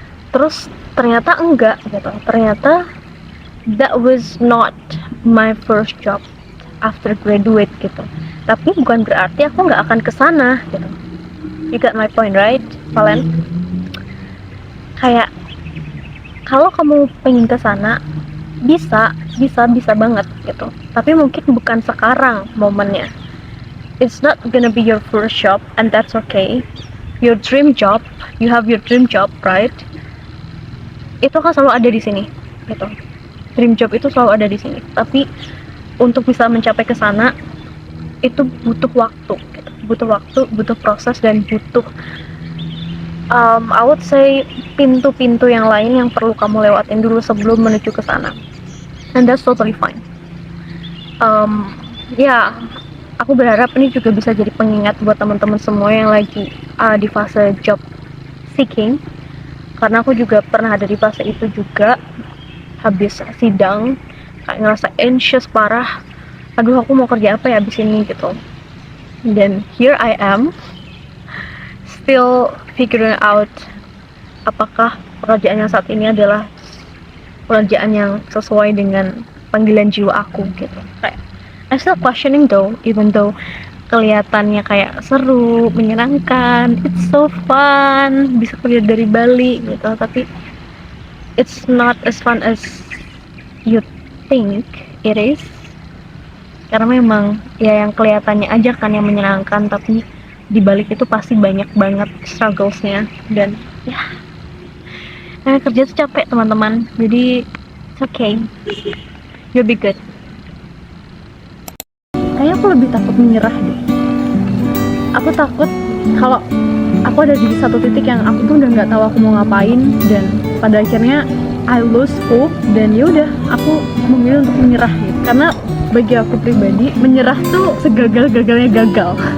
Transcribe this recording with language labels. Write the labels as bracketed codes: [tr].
[id] Terus ternyata enggak gitu, ternyata [en] that was not my first job after graduate [id] gitu. Tapi bukan berarti aku nggak akan kesana gitu. [en] You got my point right, [id] Valen? Kayak kalau kamu pengen kesana, bisa banget gitu. Tapi mungkin bukan sekarang momennya. [en] It's not gonna be your first job, and that's okay. Your dream job, you have your dream job, right? [id] Itu kan selalu ada di sini, gitu. Dream job itu selalu ada di sini. Tapi untuk bisa mencapai ke sana, itu butuh waktu, gitu. Butuh proses, dan butuh [en] I would say [id] pintu-pintu yang lain yang perlu kamu lewatin dulu sebelum menuju ke sana. [en] And that's totally fine. [id] Aku berharap ini juga bisa jadi pengingat buat teman-teman semua yang lagi di fase job seeking, karena aku juga pernah ada di fase itu juga. Habis sidang kayak ngerasa anxious parah, aduh aku mau kerja apa ya abis ini gitu. Dan [en] here I am still figuring out [id] apakah pekerjaan yang saat ini adalah pekerjaan yang sesuai dengan panggilan jiwa aku gitu. Kayak [en] I'm still questioning though, even though [id] kelihatannya kayak seru, menyenangkan, [en] it's so fun, [id] bisa kerja dari Bali gitu, tapi [en] it's not as fun as you think it is. [id] Karena memang ya yang kelihatannya aja kan yang menyenangkan, tapi di balik itu pasti banyak banget strugglesnya. Dan ya, kerja tuh capek teman-teman, jadi [en] it's okay, you'll be good. [id] Kayaknya aku lebih takut menyerah deh. Aku takut kalau aku ada di satu titik yang aku tuh udah nggak tahu aku mau ngapain, dan pada akhirnya [en] I lose hope, [id] dan ya udah aku memilih untuk menyerah gitu. Karena bagi aku pribadi, menyerah tuh segagal-gagalnya gagal.